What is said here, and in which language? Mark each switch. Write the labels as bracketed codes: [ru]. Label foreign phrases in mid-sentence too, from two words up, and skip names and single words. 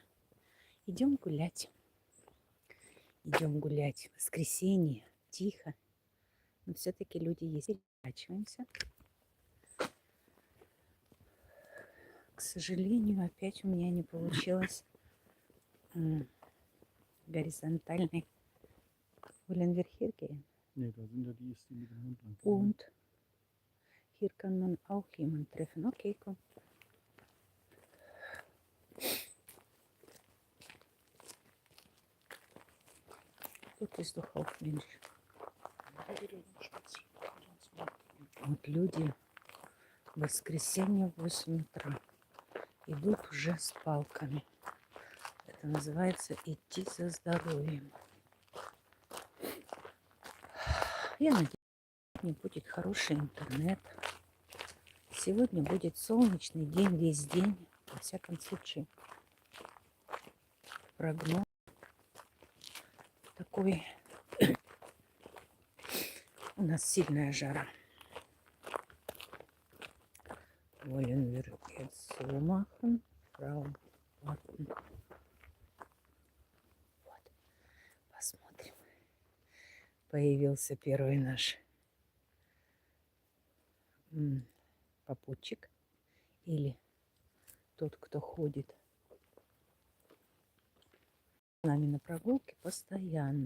[ru] Идем гулять. Идем гулять. Воскресенье. Тихо. Но все-таки люди есть. Переворачиваемся. К сожалению, опять у меня не получилось горизонтальный. [de] Wollen wir hier gehen? Nee, da sind ja die, ist die mit dem Hund lang. Und hier kann man auch jemanden treffen. Okay, komm. Тут ist doch auch Mensch. [ru] Вот люди в воскресенье в 8 утра идут уже с палками. Это называется идти за здоровьем. Я надеюсь, сегодня будет хороший интернет. Сегодня будет солнечный день, весь день. Во всяком случае, прогноз такой. У нас сильная жара. [de] Wollen wir jetzt so machen, Frau Warten. [ru] Вот, посмотрим. Появился первый наш попутчик или тот, кто ходит с нами на прогулке постоянно.